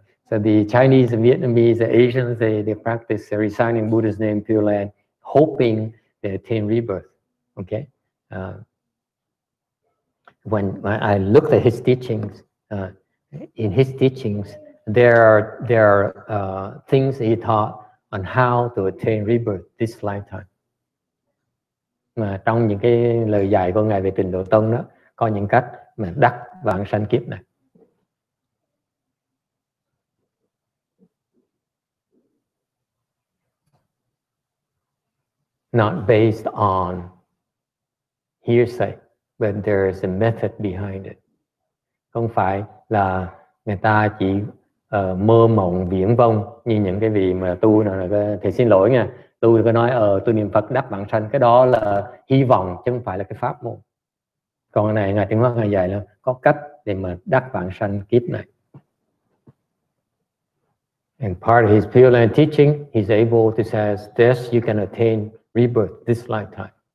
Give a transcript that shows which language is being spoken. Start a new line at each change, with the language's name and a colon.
English: So the Chinese, the Vietnamese, the Asians, they practice reciting Buddha's name Pure Land, hoping they attain rebirth. Okay. When I looked at his teachings, in his teachings, there are things he taught on how to attain rebirth this lifetime.
Vietnamese: Mà trong những cái lời dạy của Ngài về Tịnh Độ Tông đó, có những cách mà đắc vãng sanh kiếp này.
English: Not based on hearsay, but there is a method behind it.
Vietnamese: Không phải là người ta chỉ mơ mộng viển vông như những cái vị mà tu nào là thầy xin lỗi nha, tôi có nói tôi niệm Phật đắc vãng sanh, cái đó là hy vọng chứ không phải là cái pháp môn. Còn cái này Ngài Tiến Hóa Ngài dạy là có cách để mà đắc vãng sanh kiếp này.
English: And part of his Pure Land teaching, he's able to say, this you can attain rebirth this lifetime.